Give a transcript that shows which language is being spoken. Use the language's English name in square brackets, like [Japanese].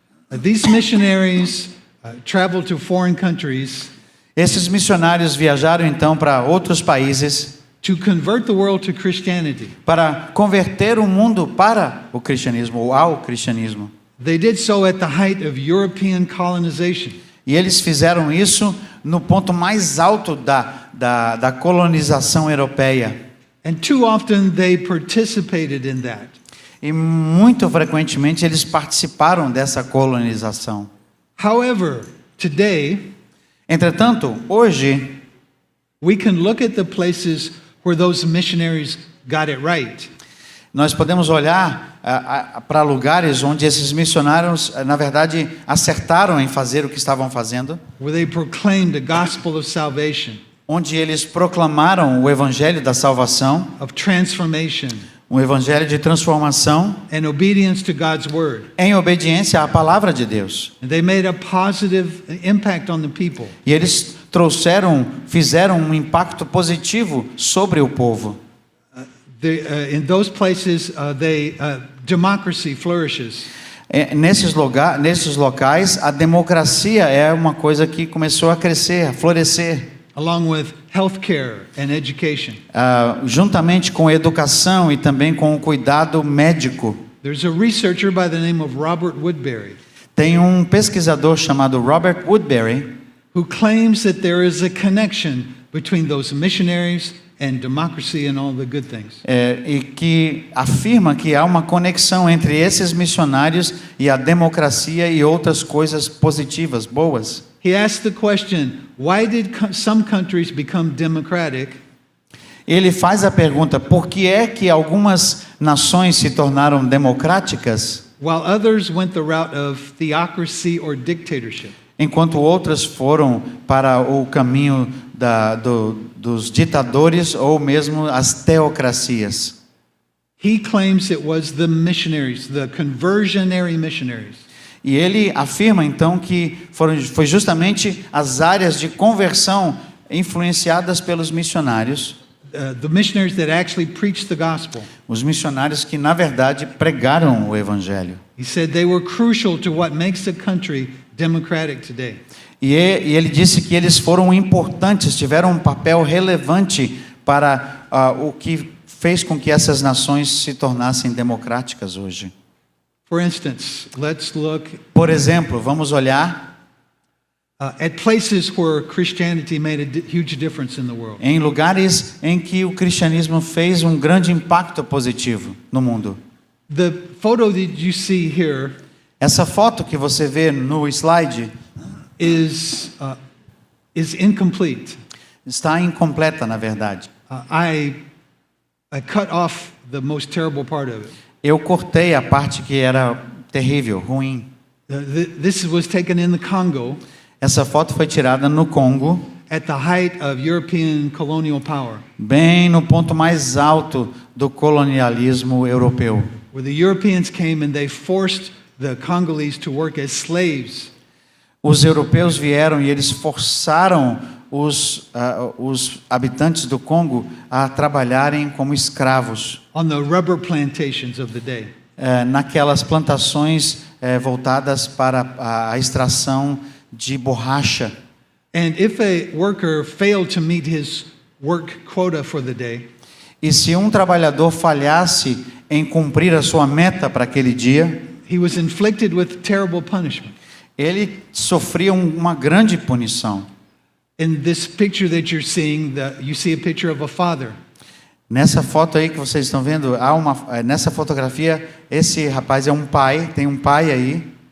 [English] These missionaries traveled to foreign countries [Portuguese] Esses missionários viajaram então para outros países [English] to convert the world to Christianity. [Portuguese] para converter o mundo para o cristianismo ou ao cristianismo. [English] They did so at the height of European colonization. [Portuguese] E eles fizeram isso no ponto mais alto da colonização europeia. [English] And too often they participated in that. [Portuguese] E muito frequentemente eles participaram dessa colonização. [English] However, today [Portuguese] Entretanto, hoje, [English] we can look at the places where those missionaries got it right. [Portuguese] nós podemos olhar para lugares onde esses missionários, na verdade, acertaram em fazer o que estavam fazendo, [English] Where they proclaimed the gospel of salvation, [Portuguese] onde eles proclamaram o evangelho da salvação, [English] of transformation, [Portuguese] um evangelho de transformação, [English] and obedience to God's word. [Portuguese] em obediência à palavra de Deus. [English] And they made a positive impact on the people. [Portuguese] E eles fizeram um impacto positivo sobre o povo. [English] In those places, democracy flourishes. [Portuguese] Nesses locais, a democracia é uma coisa que começou a crescer, a florescer, [English] Along with healthcare and education. [Portuguese] juntamente com a educação e também com o cuidado médico. [English] There's a researcher by the name of Robert Woodbury [Portuguese] Tem um pesquisador chamado Robert Woodbury [English] who claims that there is a connection between those missionaries and democracy and all the good things. [Portuguese] e que afirma que há uma conexão entre esses missionários e a democracia e outras coisas positivas, boas. [English] He asked the question, why did some countries become democratic [Portuguese] Ele faz a pergunta: por que é que algumas nações se tornaram democráticas, [English] while others went the route of theocracy or dictatorship? [Portuguese] enquanto outras foram para o caminho dos ditadores ou mesmo as teocracias? [English] He claims it was the missionaries, the conversionary missionaries, [Portuguese] E ele afirma então que foi justamente as áreas de conversão influenciadas pelos missionários, [English] the missionaries that actually preached the gospel. [Portuguese] os missionários que na verdade pregaram o evangelho. [English] He said they were crucial to what makes the country democratic today. [Portuguese] E ele disse que eles foram importantes, tiveram um papel relevante para o que fez com que essas nações se tornassem democráticas hoje. [English] For instance, let's look [Portuguese] Por exemplo, vamos olhar [English] at places where Christianity made a huge difference in the world. [Portuguese] em lugares em que o cristianismo fez um grande impacto positivo no mundo. [English] The photo that you see here [Portuguese] Essa foto que você vê no slide [English] is incomplete. [Portuguese] está incompleta, na verdade. [English] I cut off the most terrible part of it. [Portuguese] Eu cortei a parte que era terrível, ruim. [English] This was taken in the Congo [Portuguese] Essa foto foi tirada no Congo, [English] at the height of European colonial power, [Portuguese] bem no ponto mais alto do colonialismo europeu, [English] where the Europeans came and they forced the Congolese to work as slaves. [Portuguese] Os europeus vieram e eles forçaram os habitantes do Congo a trabalharem como escravos [English] On the rubber plantations of the day. [Portuguese] naquelas plantações voltadas para a extração de borracha. [English] And if a worker failed to meet his work quota for the day, [Portuguese] E se um trabalhador falhasse em cumprir a sua meta para aquele dia, [English] he was inflicted with terrible punishment. [Portuguese] ele sofria uma grande punição. [English] In this picture that you're seeing, you see a picture of a father. [Portuguese] Nessa foto aí que vocês estão vendo, nessa fotografia, esse rapaz é um pai, tem um pai aí,